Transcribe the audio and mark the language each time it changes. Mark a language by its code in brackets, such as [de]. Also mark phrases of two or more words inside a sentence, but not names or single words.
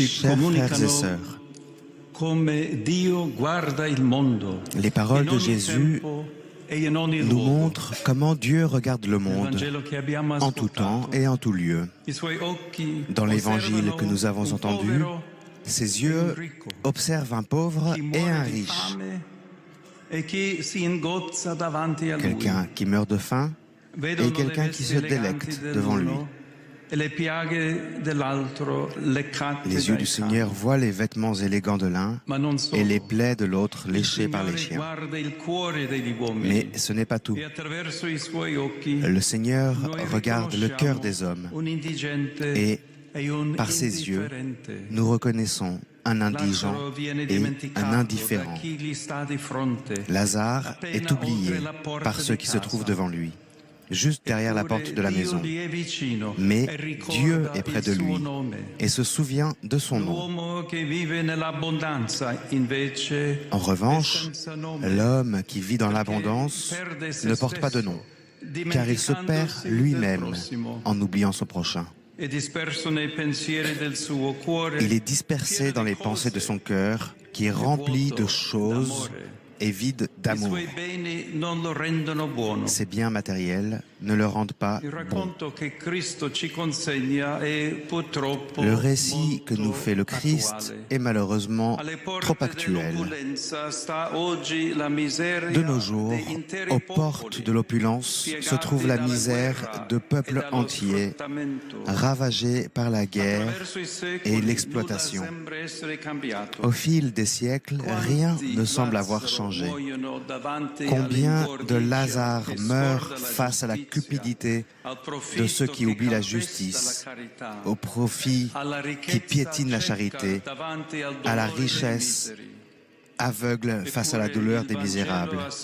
[fr] Chers frères et [it] comunicano [fr] sœurs, [it] come Dio guarda il mondo. [fr] les paroles [it] in [fr] de [it] ogni [fr] Jésus [it] tempo e in ogni [fr] nous [it] luogo. [fr] montrent comment Dieu regarde le [it] Nel [fr] monde [it] Vangelo che abbiamo [fr] en tout temps [it] ascoltato, [fr] et en tout lieu. [it] i suoi occhi [fr] Dans l'évangile [it] osservano [fr] que nous avons [it] un [fr] entendu, [it] povero [fr] ses [it] e un [fr] yeux [it] ricco, [fr] observent un pauvre [it] chi [fr] et un [it] muore di [fr] riche, [it] fame e chi si ingozza davanti a lui. [fr] quelqu'un qui meurt de faim [it] Vedono [fr] et quelqu'un [it] le [fr] qui [it] vesti [fr] se [it] eleganti [fr] délecte devant lui. [it] dell'uno e le piaghe dell'altro leccate [fr] Les yeux [it] dai [fr] du Seigneur voient les vêtements élégants de l'un [it] Ma non solo. [fr] et les plaies de l'autre [it] Il [fr] léchés par les [it] Signore [fr] chiens. [it] guarda il cuore degli uomini [fr] Mais ce n'est pas tout. [it] e attraverso i suoi occhi [fr] Le Seigneur [it] noi [fr] regarde le cœur [it] riconosciamo [fr] des hommes [it] un indigente [fr] et [it] e un [fr] par ses yeux, [it] indifferente. [fr] nous reconnaissons un indigent [it] Lazzaro viene [fr] et [it] dimenticato [fr] un [it] da [fr] indifférent. [it] chi gli sta di fronte. [fr] Lazare est [it] Appena [fr] oublié [it] oltre la porta [fr] par ceux [it] di [fr] qui se [it] casa. [fr] trouvent devant lui, juste derrière la porte de la [it] Eppure [fr] maison. [it] Dio gli è vicino [fr] Mais [it] e ricorda [fr] Dieu est près [it] il [fr] de [it] suo [fr] lui [it] nome. [fr] et se souvient de son nom. [it] L'uomo che vive nell'abbondanza invece [fr] En revanche, [it] è senza nome, [fr] l'homme qui vit dans [it] perché [fr] l'abondance [it] perde se [fr] ne porte pas de [it] stesso, [fr] nom, car il se perd [it] dimenticandosi del [fr] lui-même [it] prossimo. [fr] en oubliant son prochain. [it] È disperso nei pensieri del suo cuore, [fr] Il est dispersé dans les pensées de son cœur, qui est rempli de choses et vide [it] I [fr] d'amour. [it] suoi beni non lo rendono buono. [fr] Ses biens matériels ne le rendent pas [it] Il [fr] bon. [it] racconto che Cristo ci consegna è purtroppo [fr] Le récit que [it] molto [fr] nous fait le Christ [it] attuale. [fr] est malheureusement [it] Alle porte [fr] trop actuel. [it] dell'opulenza sta oggi la miseria [fr] De nos jours, [it] di interi [fr] aux [it] popoli, [fr] portes de l'opulence se trouve la misère de peuples entiers ravagés par la guerre et l'exploitation. Au fil des siècles, rien ne semble avoir changé. Combien de Lazare meurent face à la cupidité de ceux qui oublient la justice, au profit qui piétine la charité, à la richesse aveugle face à la douleur des misérables.